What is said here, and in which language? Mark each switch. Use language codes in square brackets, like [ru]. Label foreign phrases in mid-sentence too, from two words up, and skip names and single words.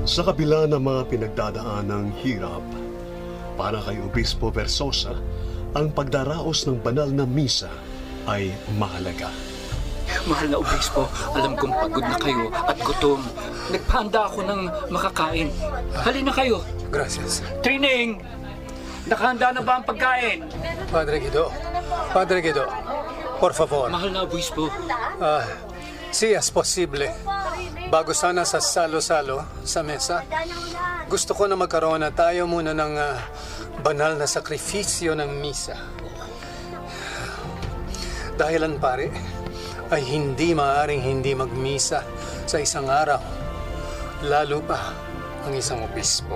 [tl] Sa kabila ng mga pinagdadaan ng hirap, para kay Obispo Versosa, ang pagdaraos ng banal na misa ay mahalaga. Mahal na Obispo, alam kong pagod na kayo at gutom. Nagpahanda ako ng makakain. Halina kayo. [es] Gracias. [tl] Trining! Nakahanda na ba ang pagkain? [es] Padre Guido, por favor. [tl] Mahal na Obispo. [es] Si es posible. [tl] Bago sana sa salo-salo sa mesa, gusto ko na magkaroon na tayo muna ng banal na sakripisyo ng misa. Dahilan pare, ay hindi maaaring hindi magmisa sa isang araw, lalo pa ang isang obispo.